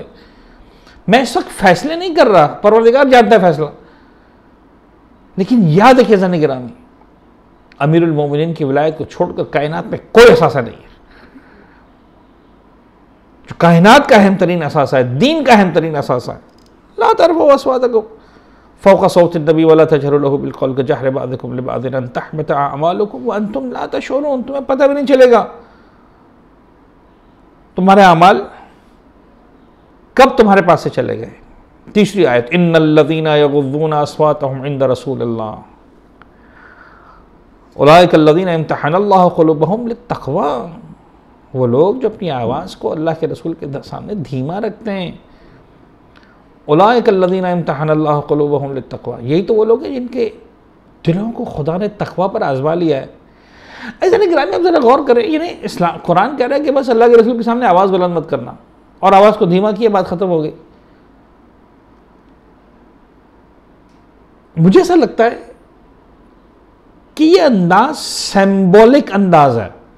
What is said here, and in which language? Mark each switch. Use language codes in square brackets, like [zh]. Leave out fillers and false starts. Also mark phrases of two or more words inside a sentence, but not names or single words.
[hi] मैं इस वक्त फैसले नहीं कर रहा, परवरदिगार जानता है फैसला, लेकिन याद रखिए ज़ानी गिरामी, अमीरुल मोमिनीन की विलायत को छोड़कर कायनात में कोई असासा नहीं है। जो कायनात का अहम तरीन असासा है, दीन का अहम तरीन असासा है, [ar] لا ترفعوا أصواتكم فوق صوت النبي ولا تجهروا له بالقول كجهر بعضكم لبعض أن تحبط أعمالكم وأنتم لا تشعرون, [hi] तुम्हें पता भी नहीं चलेगा तुम्हारे अमाल कब तुम्हारे पास से चले गए। तीसरी आयत, [ar] إن الذين يغضون أصواتهم عند رسول الله أولئك الذين امتحن الله قلوبهم للتقوى, [hi] वो लोग जो अपनी आवाज़ को अल्लाह के रसूल के सामने धीमा रखते हैं। [ar] أولئك الذين امتحن الله قلوبهم للتقوى, [hi] यही तो वो लोग हैं जिनके दिलों को खुदा ने तक़वा पर आज़मा लिया है। ऐसा नहीं ग्रामी, आप ज़रा गौर करें, ये नहीं इस्लाम कुरान कह रहा है कि बस अल्लाह के रसूल के सामने आवाज़ बुलंद मत करना, और आवाज़ को धीमा किया, बात ख़त्म हो गई। मुझे ऐसा लगता है कि ये अंदाज सिंबॉलिक अंदाज है।